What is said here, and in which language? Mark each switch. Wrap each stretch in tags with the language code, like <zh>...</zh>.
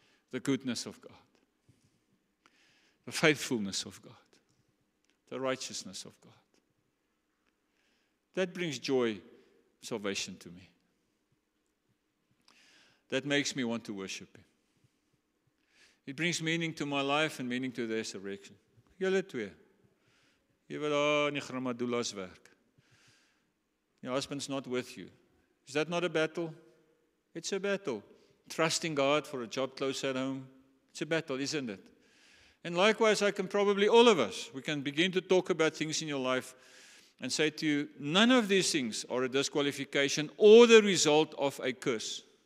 <en>The goodness of God, the faithfulness of God, the righteousness of God. That brings joy, salvation to me. that makes me want to worship Him. It brings meaning to my life and meaning to the resurrection.</en> <af>Julle twee. Jy wat daar in die gramadulas werk.</af> <en>Your husband's not with you. Is that not a battle? It's a battle. Trusting God for a job close at home. It's a battle, isn't it? And likewise, all of us, we can begin to talk about things in your life and say to you, none of these things are a disqualification or the result of a curse.</en>